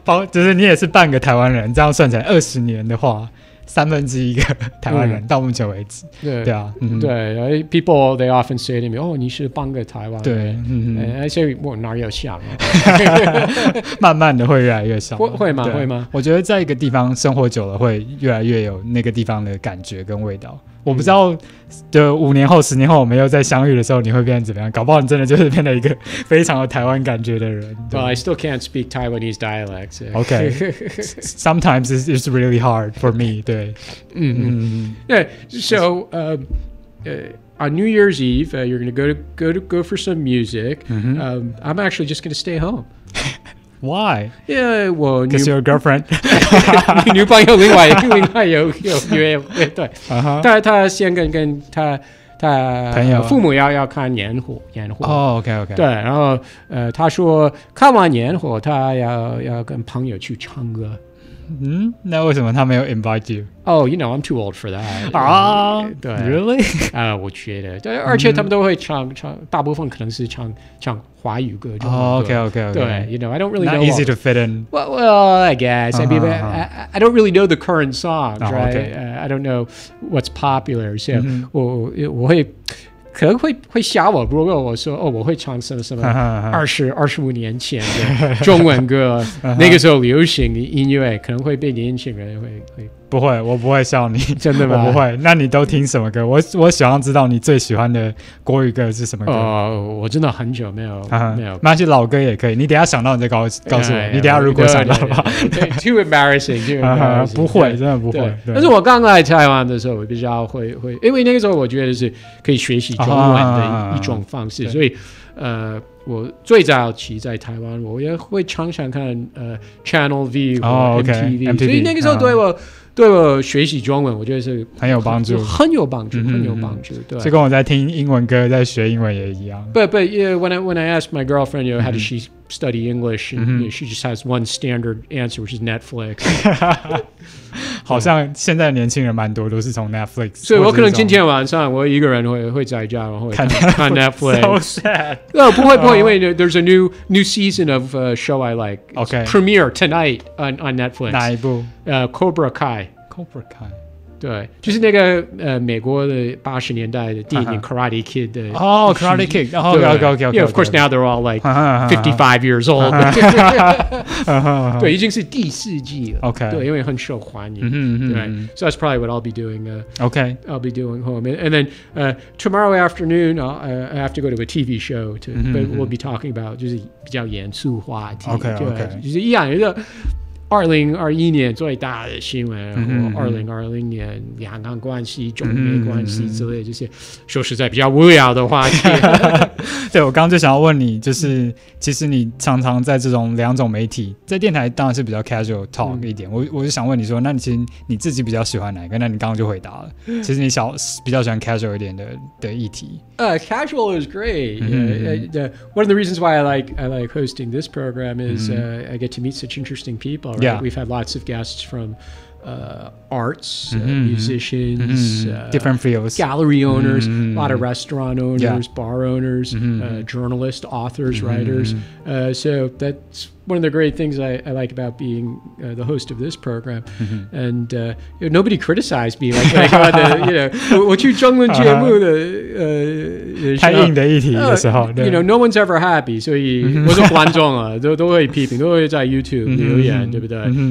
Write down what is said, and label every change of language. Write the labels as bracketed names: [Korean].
[Chinese] 就是你也是半个台湾人，这样算起来20年的话。1/3个台湾人到目前为止，对啊，对 ， [English] people they often say to me， [Chinese] 哦，你是半个台湾人，对， [English] I say [Chinese] 我哪有像，慢慢的会越来越像，会吗？我觉得在一个地方生活久了，会越来越有那个地方的感觉跟味道。我不知道，就5年后、10年后，我们又再相遇的时候，你会变成怎么样？搞不好你真的就是变成一个非常有台湾感觉的人。 [English] Well, I still can't speak Taiwanese dialects. Okay, sometimes it's really hard for me. [Chinese] 对 [English] ，Yeah. So, on New Year's Eve, you're going to go for some music. I'm actually just going to stay home. Why? Yeah, well, because your girlfriend. [Chinese] 女朋友另外有对，他先跟他朋友父母要看烟火。哦，OK，对，然后他说看完烟火，他要跟朋友去唱歌。那为什么他没有 [English] invite you? Oh, I'm too old for that. 对，Really? [Chinese] 我觉得，对，而且他们都会唱，大部分可能是唱华语歌。 [English] OK，对，I don't really know. Not easy to fit in. Well, I guess. I mean, I don't really know the current songs, right? I don't know what's popular. [Chinese] So 我会。可能会吓我，如果我说我会唱什么25年前的中文歌，那个时候流行的音乐可能会被年轻人会不会，我不会笑你，真的吗？我不会。那你都听什么歌？我想要知道你最喜欢的国语歌是什么歌？我真的很久没有。那些老歌也可以，你等一下想到你再告诉我。你等一下如果想到的话 [English] ，too embarrassing， [Chinese] 不会，真的不会。但是我刚来台湾的时候，我比较会，因为那个时候我觉得是可以学习中文的一种方式，所以我最早期在台湾，我也会常常看Channel V 或 MTV， 所以那个时候对我学习中文，我觉得是很有帮助，很有帮助。对，就跟我在听英文歌、在学英文也一样。 [English] But yeah, when I asked my girlfriend, how does she study English, and she just has one standard answer, which is Netflix. [Chinese] 好像现在的年轻人蛮多都是从 Netflix，所以我可能今天晚上我一个人会在家，然后看 Netflix。 [English] So sad. [Chinese] 不会，因为 [English] there's a new season of show I like. Okay. Premiere tonight on Netflix. [Chinese] 哪一部？Cobra Kai。对，就是那个美国的80年代的电影 Karate Kid 的。 [English] Karate Kid。 Okay. Yeah, of course now they're all like 55 years old. [Chinese] 对，已经是第4季了。 [English] Okay. [Chinese] 对，因为很受欢迎。 [English] 对，so that's probably what I'll be doing. Okay. I'll be doing home, and then tomorrow afternoon I have to go to a TV show but we'll be talking about [Chinese] 就是比较严肃话题。 [English] Okay. [Chinese] 就是一样的。 2021年最大的新闻，或2020年两岸关系、中美关系之类这些，说实在比较无聊的话题。对，我刚刚就想要问你，就是其实你常常在这种2种媒体，在电台当然是比较 casual talk 一点。我就想问你说，那你其实你自己比较喜欢哪一个？那你刚刚就回答了，其实你比较喜欢 casual 一点的议题。 [English] Casual is great. One of the reasons why I like hosting this program is I get to meet such interesting people. Right? Yeah. We've had lots of guests from arts, musicians, different fields, gallery owners, a lot of restaurant owners, bar owners, journalists, authors, writers. So that's one of the great things I like about being the host of this program. And nobody criticized me like when I got the, [Chinese] 我去中文节目的太硬的议题的时候 [English] no one's ever happy. [Chinese] 所以我是观众啊，都会批评，都会在 YouTube 留言，对不对？